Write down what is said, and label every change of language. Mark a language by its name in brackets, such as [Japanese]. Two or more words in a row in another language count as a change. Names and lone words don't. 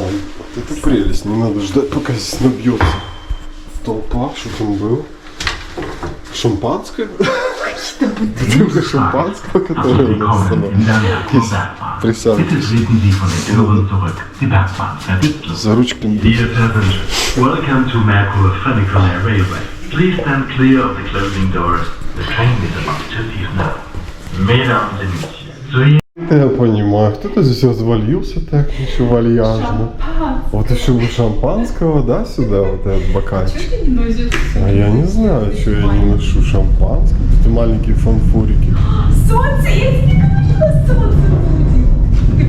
[Russian] Вот это прелесть, не надо ждать, пока здесь набьется толпа. Что там было? Шампанское? Бутылка шампанского, которое у нас есть. Присаживайтесь. За ручками. [English] Dear passengers, welcome to Merkur Funicular Railway. Please stand clear of the closing doors. The train is about to leave now. [French] Mesdames et messieurs, [Russian] Я понимаю, кто-то здесь развалился так, еще вальяжно. Вот еще бы шампанского, да, сюда, вот этот бокальчик. А я не знаю, что я не ношу шампанского. Это маленькие фанфурики. Солнце, я тебе говорила, солнце будет.